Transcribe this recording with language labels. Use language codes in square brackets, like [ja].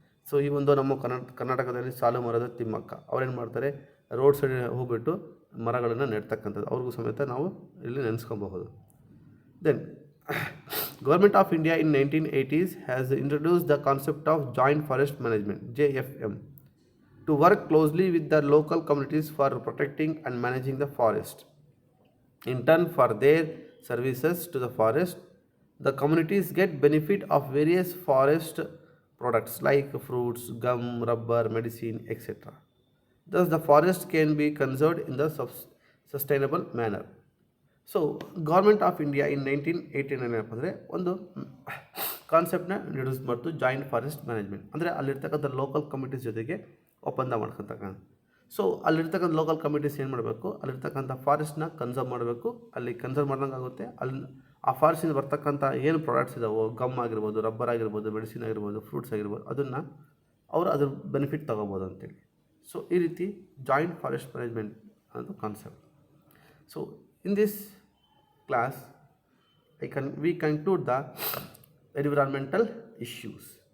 [kn] So ಈ ಒಂದು ನಮ್ಮ ಕರ್ನಾಟಕದಲ್ಲಿ ಸಾಲು ಮರದ ತಿಮ್ಮಕ್ಕ ಅವ್ರೇನು ಮಾಡ್ತಾರೆ, ರೋಡ್ ಸೈಡ್ ಹೋಗ್ಬಿಟ್ಟು ಮರಗಳನ್ನು ನೆಡ್ತಕ್ಕಂಥದ್ದು, ಅವ್ರಿಗೂ ಸಮೇತ ನಾವು ಇಲ್ಲಿ ನೆನೆಸ್ಕೊಬಹುದು. [en] Then Government of India in 1980s has introduced the concept of Joint Forest Management (JFM) to work closely with the local communities for protecting and managing the forest. In turn for their services to the forest, the communities get benefit of various forest products like fruits, gum, rubber, medicine, etc. Thus the forest can be conserved in the sustainable manner. [kn] So government of India in 1989 ಏನಪ್ಪ ಅಂದರೆ ಒಂದು ಕಾನ್ಸೆಪ್ಟನ್ನ introduce ಮಾಡ್ತು, joint forest management. ಅಂದರೆ ಅಲ್ಲಿರ್ತಕ್ಕಂಥ local committees ಜೊತೆಗೆ ಒಪ್ಪಂದ ಮಾಡ್ಕೊತಕ್ಕಂಥ. So ಅಲ್ಲಿರ್ತಕ್ಕಂಥ local committees ಏನು ಮಾಡಬೇಕು, ಅಲ್ಲಿರ್ತಕ್ಕಂಥ ಫಾರೆಸ್ಟ್ನ ಕನ್ಸರ್ವ್ ಮಾಡಬೇಕು. ಅಲ್ಲಿ ಕನ್ಸರ್ವ್ ಮಾಡ್ದಂಗೆ ಆಗುತ್ತೆ. ಅಲ್ಲಿ ಆ ಫಾರೆಸ್ಟಿಂದ ಬರ್ತಕ್ಕಂಥ ಏನು ಪ್ರಾಡಕ್ಟ್ಸ್ ಇದಾವೋ, ಗಮ್ ಆಗಿರ್ಬೋದು, ರಬ್ಬರ್ ಆಗಿರ್ಬೋದು, ಮೆಡಿಸಿನ್ ಆಗಿರ್ಬೋದು, ಫ್ರೂಟ್ಸ್ ಆಗಿರ್ಬೋದು, ಅದನ್ನು ಅವರು ಅದ್ರ ಬೆನಿಫಿಟ್ ತೊಗೋಬೋದು ಅಂತೇಳಿ. ಸೊ ಈ ರೀತಿ ಜಾಯಿಂಟ್ ಫಾರೆಸ್ಟ್ ಮ್ಯಾನೇಜ್ಮೆಂಟ್ ಅನ್ನೋದು concept. [en] So in this class we conclude the environmental issues.